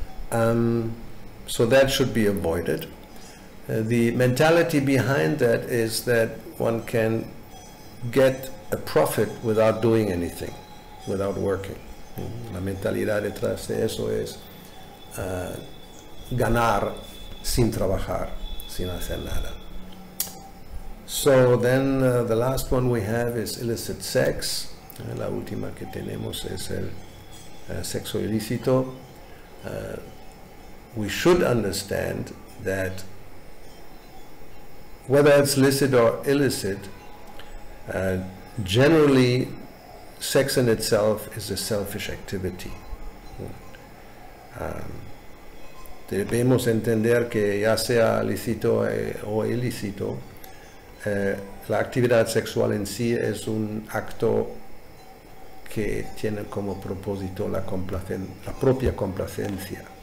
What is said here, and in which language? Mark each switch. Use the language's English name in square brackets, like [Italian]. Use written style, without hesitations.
[English] So that should be avoided. The mentality behind that is that one can get a profit without doing anything, without working. [Spanish] La mentalidad detrás de eso es ganar sin trabajar, sin hacer nada. [English] So then the last one we have is illicit sex. [Spanish] La última que tenemos es el sexo ilícito. [English] We should understand that whether it's licit or illicit, generally sex in itself is a selfish activity. [Spanish] Debemos entender que ya sea lícito o ilícito, la actividad sexual en sí es un acto que tiene como propósito la propia complacencia.